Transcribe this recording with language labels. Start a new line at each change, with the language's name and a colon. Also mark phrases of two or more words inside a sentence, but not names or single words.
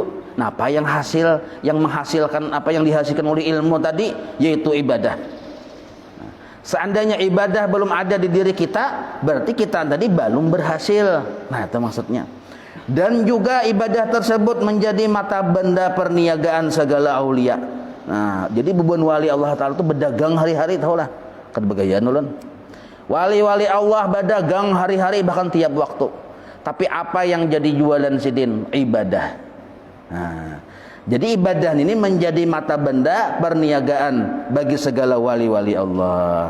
Indonesian: Nah, apa yang menghasilkan apa yang dihasilkan oleh ilmu tadi, yaitu ibadah. Nah, seandainya ibadah belum ada di diri kita, berarti kita tadi belum berhasil. Nah, itu maksudnya. Dan juga ibadah tersebut menjadi mata benda perniagaan segala aulia. Nah, jadi beban wali Allah Ta'ala itu berdagang hari-hari, tahulah.
Banjar: Kan begayaan ulun.
Indonesian: Wali-wali Allah berdagang hari-hari bahkan tiap waktu.
Banjar: Tapi apa yang jadi jualan sidin?
Indonesian: Ibadah. Nah, jadi ibadah ini menjadi mata benda perniagaan bagi segala wali-wali Allah.